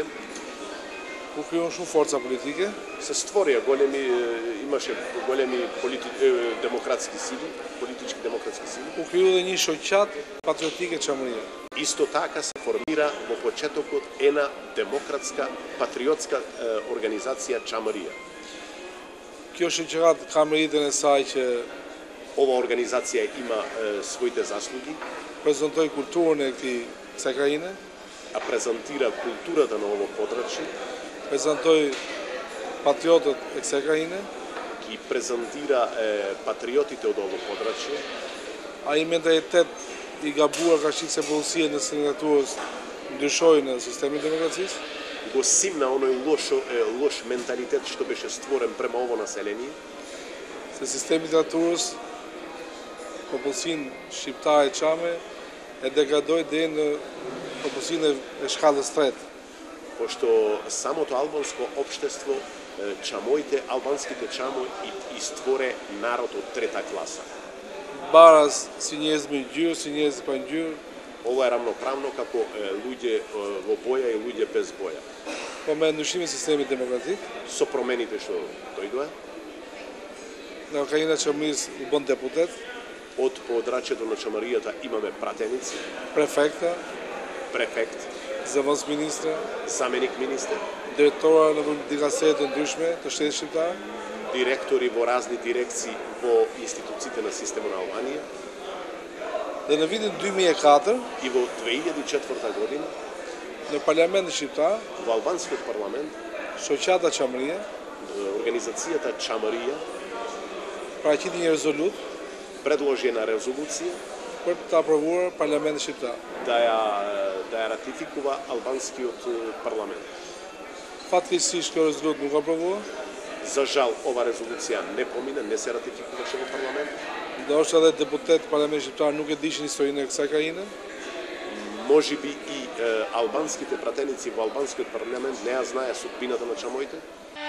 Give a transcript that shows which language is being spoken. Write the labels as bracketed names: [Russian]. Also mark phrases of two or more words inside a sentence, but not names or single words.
[Albanian] ku krijuan shumë forca politike, [Macedonian] Се створија големи, имаше големи демократски сили, политички демократски сили. [Albanian] u kriju dhe një shoqat patriotike çamërie. [Macedonian] Исто така се формира во почетокот една демократска, патриотска организација Чамарија. [Albanian] Kjo shoqërat ka meritën e saj që [Macedonian] Ова организација има своите заслуги, [Albanian] prezantoi kulturën e kësaj krajine, [Macedonian] а презентира културата на ово подрачје, [Albanian] prezantoi patriotët e kësaj krajine, [Macedonian] ги презентира патриотите од ово подрачје. [Albanian] ai mentalitet i gabuar ka shikse popullsia në diktaturës ndryshoi në sistemin e demokracisë. [Macedonian] Го симна оној лош менталитет што беше створен према ово население, [Albanian] Se sistemi i diktaturës popullsinë shqiptare çame e degradoi deri në popullsinë e shkallës tretë. [Macedonian] пошто самото албанско општество, чамоите, албанските чамои и створе народ од трета класа. [Albanian] Baras si njerëz me ngjyrë, si njerëz pa ngjyrë, [Macedonian] Ова е рамноправно како луѓе во боја и луѓе без боја. [Albanian] po me ndryshimin e sistemit demokratik, [Macedonian] Со промените што дојдоа, [Albanian] nga krajina e Çamërisë u bën deputet, [Macedonian] од подрачјето на Чамаријата имаме пратеници, [Albanian] prefekta, [Macedonian] префект, [Albanian] zëvendës ministra, [Macedonian] заменик министер, [Albanian] drejtora në dikastere të ndryshme të shtetit shqiptar, [Macedonian] директори во разни дирекции во институциите на системот на Албанија [Albanian] dhe në vitin 2004 [Macedonian] и во 2004 година [Albanian] në parlamentin shqiptar, [Macedonian] во албанскиот парламент [Albanian] shoqata Çamëria [Macedonian] организацијата Чамарија [Albanian] paraqiti një rezolut [Macedonian] предложи една резолуција [Albanian] për të aprovuar parlamentin shqiptar. [Macedonian] да ја ратификува албанскиот парламент. [Albanian] Fatkeqësisht kjo rezolut nuk aprovua, [Macedonian] За жал, ова резолуција не помина, не се ратификуваше во парламент. [Albanian] ndoshta edhe deputet të parlamentit shqiptar nuk e dishin historinë e kësaj krajine, [Macedonian] Можеби и албанските пратеници во албанскиот парламент не ја знаеа судбината на чамоите.